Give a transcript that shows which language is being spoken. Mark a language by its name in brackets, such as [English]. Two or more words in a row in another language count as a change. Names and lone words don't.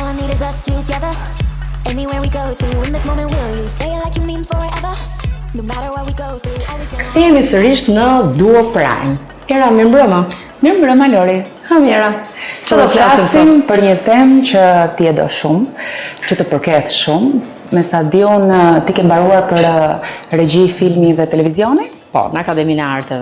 [English] is us together. Anywhere we go to, in this moment will you say it like you mean forever? No matter what we go through, always know. [Albanian] Kthehemi sërish në Duo Prime. Era, mirëmbrëma. Mirëmbrëma Lori. Mira. Që do flasim për një temë që ti e do shumë, që të përket shumë. Me sa di unë, ti ke mbaruar për regji filmi dhe televizioni? Po, në Akademinë e Arteve.